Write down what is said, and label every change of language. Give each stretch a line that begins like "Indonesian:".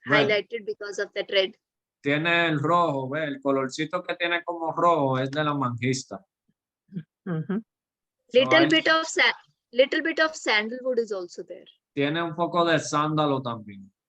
English: highlighted because of that red.
Spanish: Tiene el rojo, ¿ve? El colorcito que tiene como rojo es de la Mangista. Mhm.
English: So Little hay- little bit of sandalwood is also there.
Spanish: Tiene un poco de sándalo también.